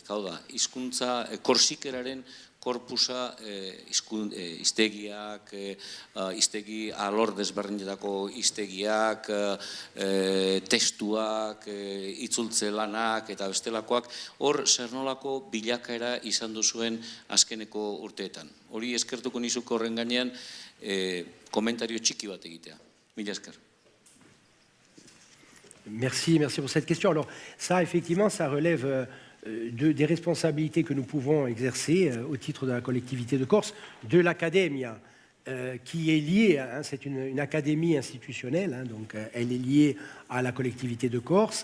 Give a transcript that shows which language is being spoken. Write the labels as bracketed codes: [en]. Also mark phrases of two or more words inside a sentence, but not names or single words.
[eu] Hau da, hizkuntza korsikeraren korpusa, hiztegiak, hiztegi alor desberdinetako hiztegiak, testuak, itzultze lanak eta bestelakoak, hor zer nolako bilakaera izan duzuen azkeneko urteetan. Hori eskertuko nizuko horren gainean komentario txiki bat egitea. Mila esker. [fr] Merci pour cette question. Alors ça, effectivement, ça relève des responsabilités que nous pouvons exercer au titre de la collectivité de Corse, de l'Academia, qui est liée, c'est une académie institutionnelle, donc elle est liée à la collectivité de Corse.